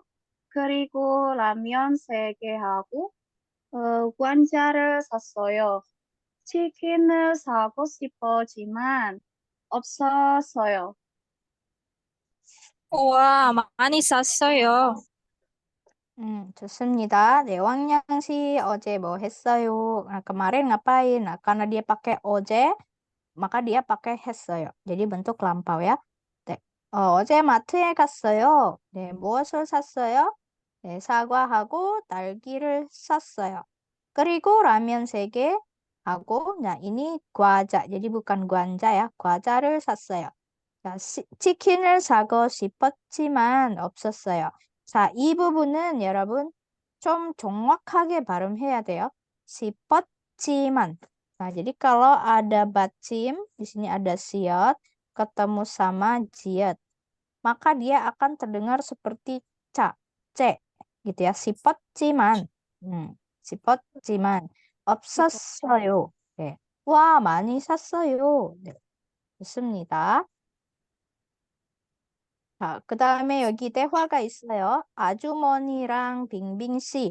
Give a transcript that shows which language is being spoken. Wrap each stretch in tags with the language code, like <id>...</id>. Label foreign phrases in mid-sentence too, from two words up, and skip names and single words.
<ko>그리고 라면 3개하고 과자를 샀어요. 치킨을 사고 싶었지만 없었어요. 우와, 많이 샀어요. 좋습니다. 네, 왕양 씨 어제 뭐 했어요?</ko> <id>Kemarin ngapain? Nah, karena dia pakai 어제, maka dia pakai 했어요. jadi bentuk lampau ya.</id> <ko>네, 어제 마트에 갔어요. 네, 무엇을 샀어요? 네, 사과하고 딸기를 샀어요. 그리고 라면 3개 하고,</ko> <id>nah ini 과자, jadi bukan guanja ya,</id> <ko>과자를 샀어요. 자, 치킨을 사고 싶었지만 없었어요. 자, 이 부분은 여러분 좀 정확하게 발음해야 돼요. 싶었지만.</ko> <id>Nah, jadi kalau ada batcim, di sini ada siot, ketemu sama jiot, maka dia akan terdengar seperti ca, c, gitu ya.</id> <ko>싶었지만, 싶었지만, 없었어요. 네. 와, 많이 샀어요. 네, 좋습니다. 자, 그 다음에 여기 대화가 있어요. 아주머니랑 빙빙 씨.</ko>